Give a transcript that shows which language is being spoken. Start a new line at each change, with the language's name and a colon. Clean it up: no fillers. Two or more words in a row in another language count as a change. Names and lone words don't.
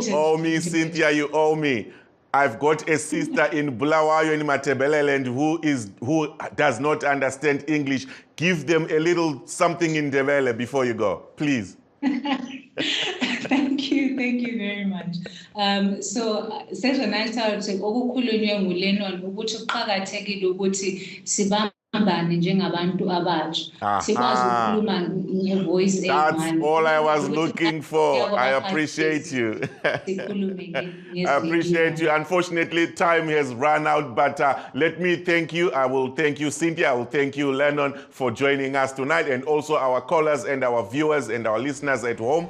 English: You owe me, Cynthia, you owe me. I've got a sister in Bulawayo in Matebeleland who does not understand English. Give them a little something in Ndebele before you go, please. Thank you very much.
North Ndebele: So
Shona: sezvo naita kuti
North Ndebele: okukhulunywe nguLennon ukuthi kuqhakathekile ukuthi njengabantu abatsha sikwazi ukukhuluma ngevoice
English: That's all I was looking for. I appreciate you. I appreciate you. Unfortunately, time has run out, but let me thank you. I will thank you, Cynthia. I will thank you, Lennon, for joining us tonight, and also our callers and our viewers and our listeners at home.